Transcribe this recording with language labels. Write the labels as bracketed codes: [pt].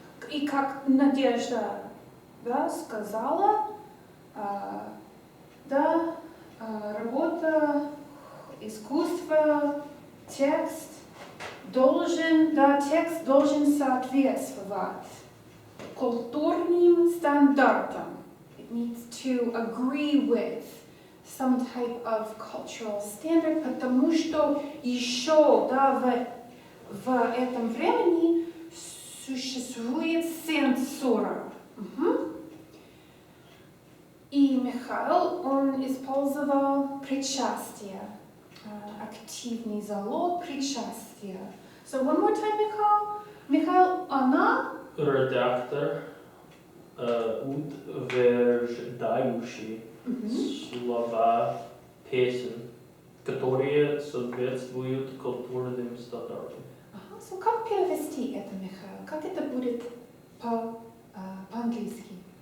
[ru] И как Надежда, да, сказала, да, работа, искусство, текст должен, да, текст должен соответствовать культурным стандартам. [en] It needs to agree with some type of cultural standard, [ru] потому что еще, да, в этом времени существует цензура. И Михаил, он использовал причастие, активный залог причастия. [en] So one more time, Михаил, [ru] она... Редактор утверждающий слова песен, которые соответствуют культурным стандартам. Ага, [en] so [ru] как перевести это, Михаил? Как это будет по-английски?